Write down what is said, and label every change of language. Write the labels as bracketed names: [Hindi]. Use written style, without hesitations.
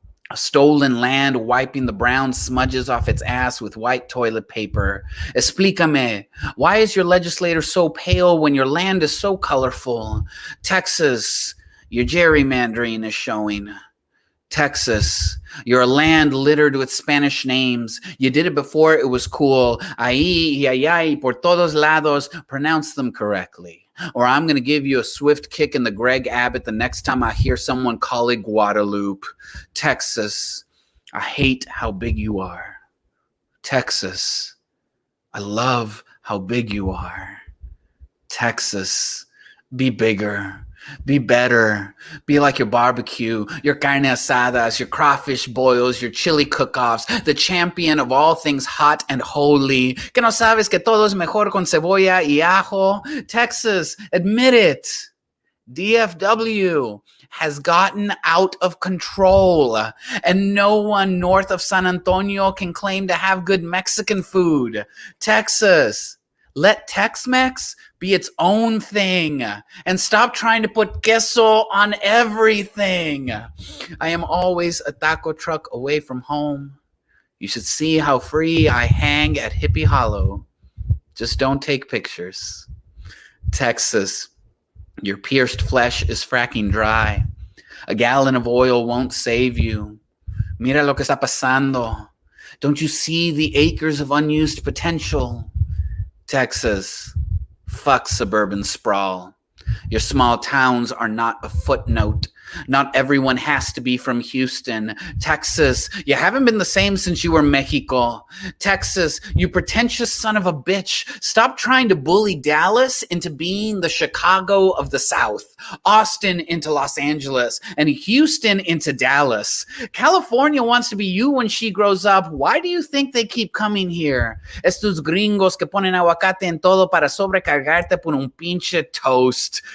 [English] A stolen land wiping the brown smudges off its ass with white toilet paper. [Spanish] Explícame, [English] why is your legislator so pale when your land is so colorful? Texas, your gerrymandering is showing. Texas, you're a land littered with Spanish names. You did it before it was cool. [Spanish] Ahí y allá y por todos lados. [English] Pronounce them correctly. Or I'm going to give you a swift kick in the Greg Abbott the next time I hear someone call it Guadalupe. Texas, I hate how big you are. Texas, I love how big you are. Texas, be bigger. Be better. Be like your barbecue, your carne asadas, your crawfish boils, your chili cook-offs, the champion of all things hot and holy. [Spanish] Que no sabes que todo es mejor con cebolla y ajo? [English] Texas, admit it. DFW has gotten out of control, and no one north of San Antonio can claim to have good Mexican food. Texas, let Tex-Mex be its own thing and stop trying to put queso on everything. I am always a taco truck away from home. You should see how free I hang at Hippie Hollow. Just don't take pictures. Texas, your pierced flesh is fracking dry. A gallon of oil won't save you. [Spanish] Mira lo que está pasando. [English] Don't you see the acres of unused potential? Texas, fuck suburban sprawl. Your small towns are not a footnote. Not everyone has to be from Houston. Texas, you haven't been the same since you were Mexico. Texas, you pretentious son of a bitch. Stop trying to bully Dallas into being the Chicago of the South, Austin into Los Angeles, and Houston into Dallas. California wants to be you when she grows up. Why do you think they keep coming here? [Spanish] Estos gringos que ponen aguacate en todo para sobrecargarte por un pinche [English] toast.